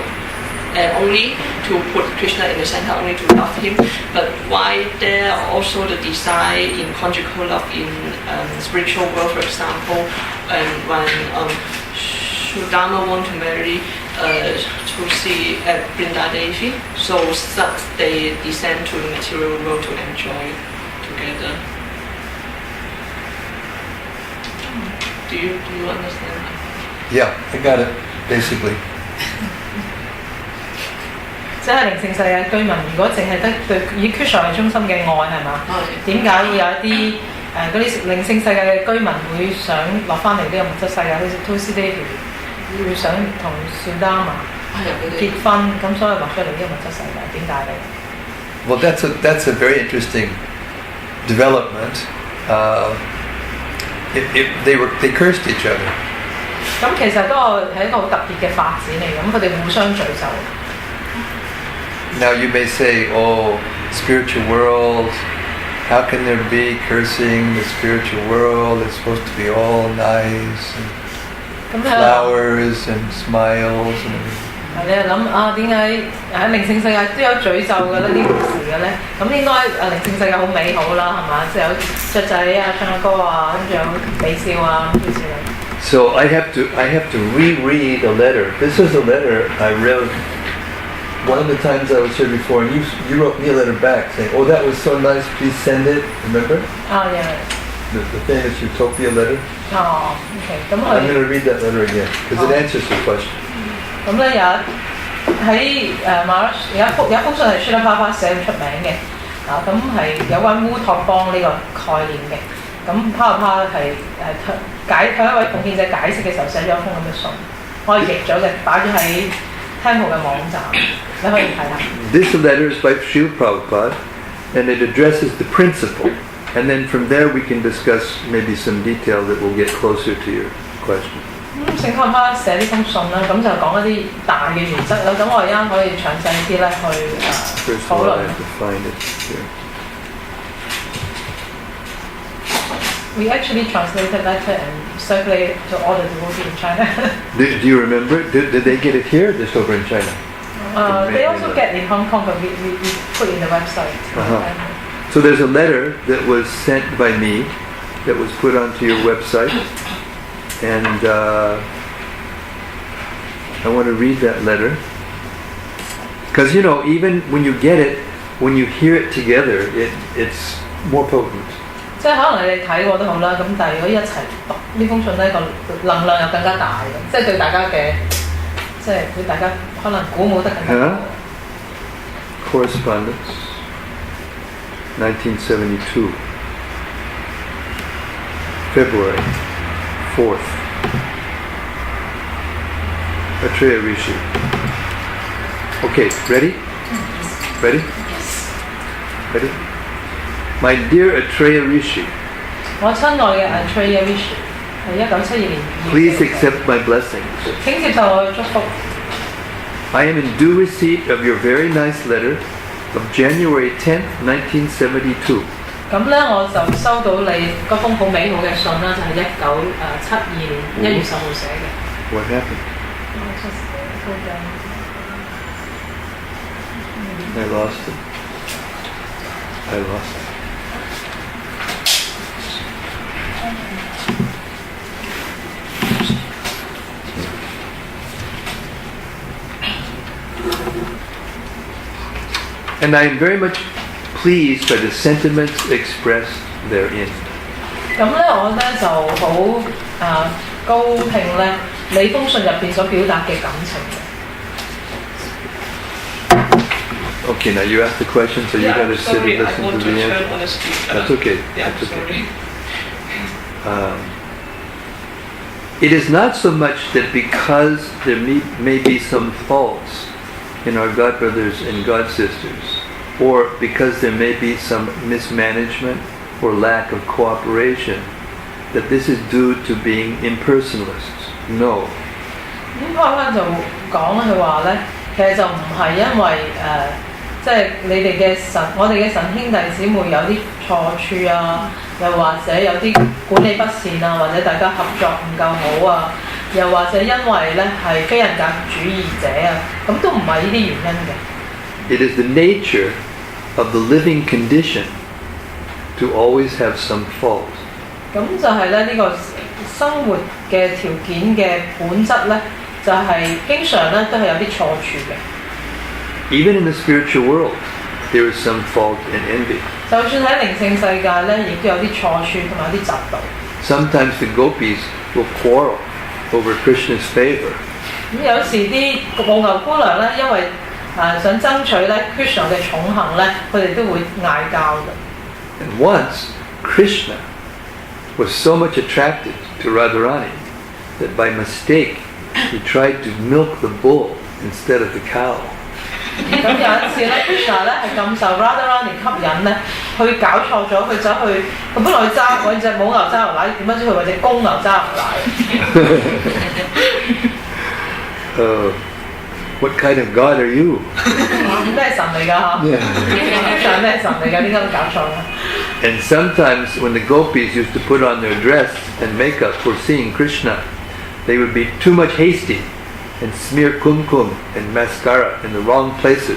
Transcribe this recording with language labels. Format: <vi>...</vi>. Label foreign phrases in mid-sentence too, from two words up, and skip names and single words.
<en>and only to put Krishna in the center, only to love him, but why there are also the desire in conjugal love in spiritual world, for example, when Sudama want to marry Tulsi at Kbdg, so they descend to the material world to enjoy together. Do you understand? Yeah, I got it, basically.</en> <yue>即係靈性世界居民，如果淨係得對以 Krishna 為中心嘅愛係嘛？點解會有一啲嗰啲靈性世界嘅居民會想落翻嚟呢個物質世界？好似 Tulsi Devi 會想同 Sudama 結婚，咁所以落出嚟呢個物質世界，點解咧？</yue> <en>Well, that's a very interesting development. They cursed each other.</en> <yue>咁其實都係一個好特別嘅發展嚟嘅，咁佢哋互相詛咒。</yue> <en>Now you may say, oh, spiritual world, how can there be cursing the spiritual world? It's supposed to be all nice and flowers and smiles and everything.</en> <yue>你又諗啊？點解喺靈性世界都有詛咒嘅呢件事嘅咧？咁應該靈性世界好美好啦，係嘛？即係有雀仔啊、唱歌啊，跟住有微笑啊咁之類。</yue> <en>So I have to reread a letter. This is a letter I wrote one of the times I was here before, and you wrote me a letter back saying, "Oh, that was so nice. Please send it." Remember? Oh yeah. The famous Utopia letter. Oh, okay. I'm going to read that letter again because it answers the question.</en> <yue>咁咧喺馬來有一封信係 Srila Prabhupada 寫出名嘅，咁係有關烏托邦呢個概念嘅。咁 Prabhupada 係向一位奉獻者解釋嘅時候寫咗一封咁嘅信，我係譯咗嘅，擺咗喺 Temple 嘅網站，你可以睇下。</yue> <en>This letter is by Srila Prabhupada, and it addresses the principle. And then from there we can discuss maybe some detail that will get closer to your question.</en> <yue>聖康巴寫呢封信啦，咁就講一啲大嘅原則啦。咁我而家可以詳細啲咧去討論。</yue> <en>We actually translated letter and circulated to all the devotees in China. Do you remember? Did they get it here or just over in China? They also get in Hong Kong, but we put in the website. So there's a letter that was sent by me that was put onto your website. And I want to read that letter. Because, you know, even when you get it, when you hear it together, it's more potent.</en> <yue>即係可能你哋睇過都好啦，咁但係如果一齊讀呢封信咧，個能量又更加大嘅，即係對大家嘅，即係對大家可能鼓舞得更加多。</yue> <en>Correspondence, 1972, February 4th. Atreya Rishi. Okay, ready? Ready? Yes. Ready? My dear Atreya Rishi.</en> <yue>我親愛嘅 Atreya Rishi 係1972年。</yue> <en>Please accept my blessings.</en> <yue>請接受我嘅祝福。</yue> <en>I am in due receipt of your very nice letter of January 10th, 1972.</en> <yue>咁咧我就收到你嗰封好美好嘅信啦，就係1972年1月10號寫嘅。</yue> <en>What happened? I lost it. I lost it. And I am very much pleased by the sentiments expressed therein.</en> <yue>咁咧我咧就好高興咧，你封信入邊所表達嘅感情。</yue> <en>Okay, now you asked the question, so you got to sit and listen to the answer. That's okay. Yeah, That's okay. It is not so much that because there may be some faults in our God brothers and God sisters, or because there may be some mismanagement or lack of cooperation, that this is due to being impersonalists. No.</en> <yue>咁帕帕就講佢話咧，其實就唔係因為即係你哋嘅神，我哋嘅神兄弟姊妹有啲錯處啊，又或者有啲管理不善啊，或者大家合作唔夠好啊，又或者因為咧係非人格主義者啊，咁都唔係呢啲原因嘅。</yue> <en>It is the nature of the living condition to always have some fault.</en> <yue>咁就係咧呢個生活嘅條件嘅本質咧，就係經常咧都係有啲錯處嘅。</yue> <en>Even in the spiritual world, there is some fault and envy.</en> <yue>就算喺靈性世界咧，亦都有啲錯處同埋有啲嫉妒。</yue> <en>Sometimes the gopis will quarrel over Krishna's favor.</en> <yue>咁有時啲母牛姑娘咧，因為想爭取咧 Krishna 嘅寵幸咧，佢哋都會嗌交嘅。</yue> <en>And once, Krishna was so much attracted to Radharani that by mistake he tried to milk the bull instead of the cow.</en> <yue>咁有一次咧 ，Krishna 咧係咁受 Radharani 吸引咧，佢搞錯咗，佢走去佢本來揾隻母牛揸牛奶，點解知佢揾隻公牛揸牛奶</yue> <en>？What kind of God are you?</en> <yue>咩神嚟㗎嚇？Krishna 咩神嚟㗎？點解會搞錯咧？</yue> <en>And sometimes when the gopis used to put on their dress and makeup for seeing Krishna, they would be too much hasty and smear kumkum and mascara in the wrong places.</en>